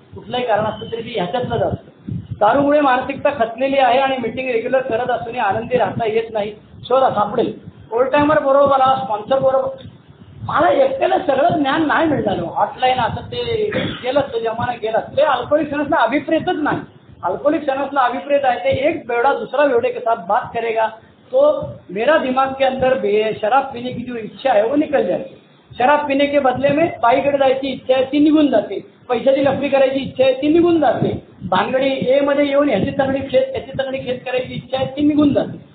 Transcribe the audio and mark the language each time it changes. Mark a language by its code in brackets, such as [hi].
[mr] कुठलंही कारण असतं तरी ती ह्याच्यातलं जातं. दारूमुळे मानसिकता खचलेली आहे आणि मीटिंग रेग्युलर करत असूनही आनंदी राहता येत नाही. शोधा सापडेल. ओल्ड टायमर बरोबर मला, स्पॉन्सर बरोबर. मला एकट्याला सगळं ज्ञान नाही मिळालं. हॉटलाईन असं ते गेलं, तो जमाना गेला. ते अल्कोहोलिक सनसला अभिप्रेतच नाही. अल्कोहोलिक सनसला अभिप्रेत आहे ते एक बेवडा [hi] दूसरा बेवड़े के साथ बात करेगा तो मेरा दिमाग के अंदर शराब पीने की जो इच्छा है वो निकल जाती. शराब पीने के बदले में [mr] बाईकडे जायची इच्छा आहे ती निघून जाते. पैशाची लफडी करायची इच्छा आहे ती निघून जाते. भानगडी ए मध्ये येऊन ह्याची तंगडी खेच, त्याची तंगडी खेच करायची इच्छा आहे ती निघून जाते.